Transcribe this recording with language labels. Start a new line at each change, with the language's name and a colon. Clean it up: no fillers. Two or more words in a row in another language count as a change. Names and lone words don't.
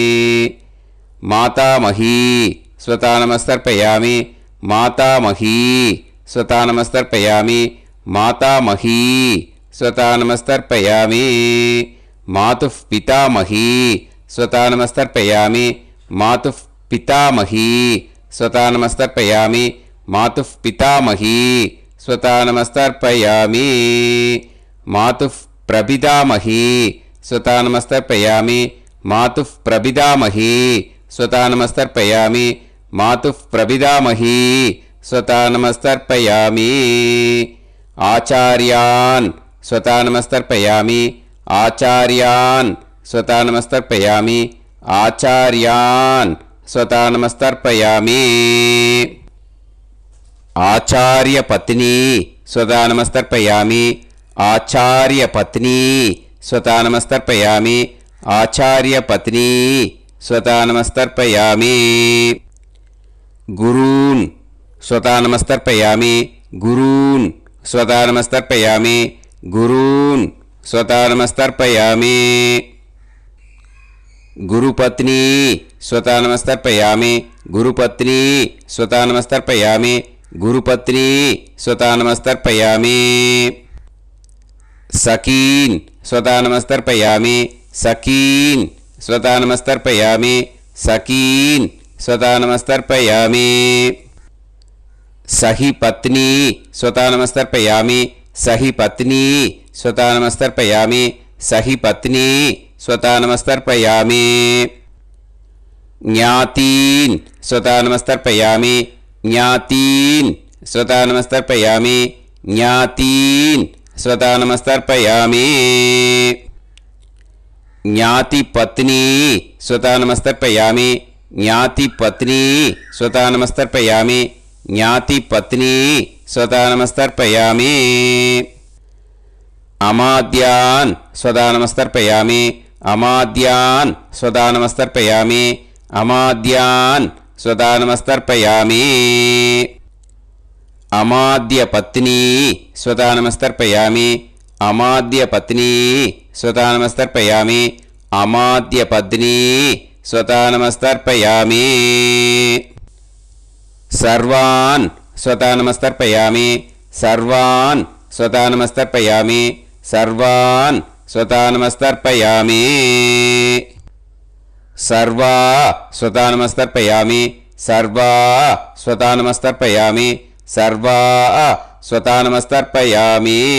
Sanskrit: मातामही स्वधा नमस्तर्पयामि, मातामही स्वधा नमस्तर्पयामि, मातामही स्वधा नमस्तर्पयामि, மாதுஃப் पितामही स्वधा नमस्तर्पयामि, मातुः पितामही स्वधा नमस्तर्पयामि, मातुः पितामही स्वधा नमस्तर्पयामि, मातुः प्रपितामही स्वधा नमस्तर्पयामि, मातुः प्रपितामही स्वधा नमस्तर्पयामि, मातुः प्रपितामही स्वधा नमस्तर्पयामि, आचार्यान् स्वधा नमस्तर्पयामि, आचार्यान् स्वधा नमस्तर्पयामि, आचार्यान् स्वधा नमस्तर्पयामि, आचार्य पत्नी स्वधा नमस्तर्पयामि, आचार्य पत्नी स्वधा नमस्तर्पयामि, आचार्य पत्नी स्वधा नमस्तर्पयामि, गुरून् स्वधा नमस्तर्पयामि, गुरून् स्वधा नमस्तर्पयामि, गुरून् स्वधा नमस्तर्पयामि, गुरुपत्नी स्वधा नमस्तर्पयामि, गुरुपत्नी स्वधा नमस्तर्पयामि, गुरुपत्नी स्वधा नमस्तर्पयामि, सखीन् स्वधा नमस्तर्पयामि, सखीन् स्वधा नमस्तर्पयामि, सखीन् स्वधा नमस्तर्पयामि, सखि पत्नी स्वधा नमस्तर्पयामि, सखि पत्नी स्वधा नमस्तर्पयामि, सखि पत्नी स्वधा नमस्तर्पयामि, ज्ञातीन् स्वधा नमस्तर्पयामि, ज्ञातीन् स्वधा नमस्तर्पयामि, ज्ञातीन् स्वधा नमस्तर्पयामि, ज्ञाति पत्नी स्वधा नमस्तर्पयामि, ज्ञाति पत्नी स्वधा नमस्तर्पयामि, ज्ञाति पत्नी स्वधा नमस्तर्पयामि, अमात्यान् स्वधा नमस्तर्पयामि, अमात्यान् स्वधा नमस्तर्पयामि, अमात्यान् स्वधा नमस्तर्पयामि, अमात्य पत्नी स्वधा नमस्तर्पयामि, अमात्य पत्नी स्वधा नमस्तर्पयामि, अमात्य पत्नी स्वधा नमस्तर्पयामि, सर्वान् स्वधा नमस्तर्पयामि, सर्वान् स्वतानमस्तर्पयामि सर्वान् स्वतानमस्तर्पयामि सर्वा स्वतानमस्तर्पयामि सर्वा स्वतानमस्तर्पयामि सर्वा स्वतानमस्तर्पयामि